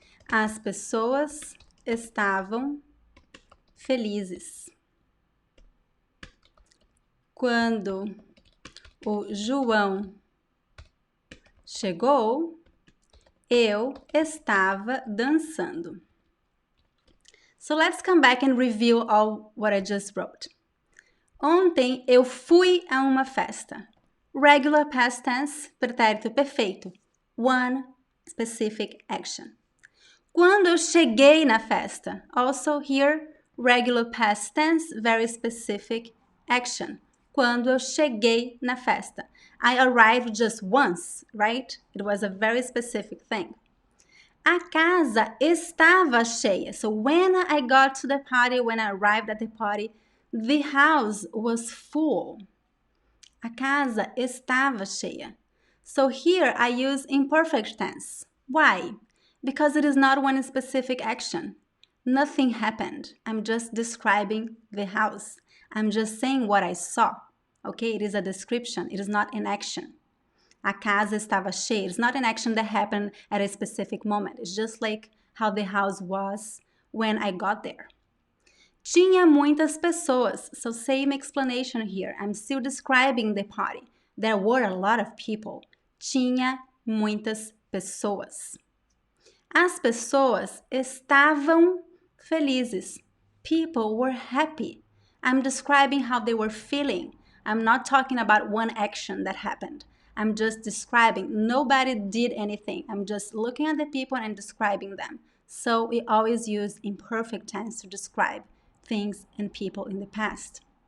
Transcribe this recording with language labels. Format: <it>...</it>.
<pt>As pessoas estavam felizes. Quando o João chegou, eu estava dançando.</pt> <en>So let's come back and review all what I just wrote.</en> <pt>Ontem eu fui a uma festa.</pt> <en>Regular past tense, pretérito perfeito. One specific action.</en> <pt>Quando eu cheguei na festa.</pt> <en>Also here, regular past tense, very specific action.</en> <pt>Quando eu cheguei na festa.</pt> <en>I arrived just once, right? It was a very specific thing.</en> <pt>A casa estava cheia.</pt> <en>So when I got to the party, when I arrived at the party, the house was full.</en> <pt>A casa estava cheia.</pt> <en>So here I use imperfect tense. Why? Because it is not one specific action. Nothing happened. I'm just describing the house. I'm just saying what I saw. Okay, it is a description. It is not an action.</en> <pt>A casa estava cheia.</pt> <en>It's not an action that happened at a specific moment. It's just like how the house was when I got there.</en> <pt>Tinha muitas pessoas.</pt> <en>So same explanation here. I'm still describing the party. There were a lot of people.</en> <pt>Tinha muitas pessoas. As pessoas estavam felizes.</pt> <en>People were happy. I'm describing how they were feeling. I'm not talking about one action that happened. I'm just describing. Nobody did anything. I'm just looking at the people and describing them. So we always use imperfect tense to describe things and people in the past.</en>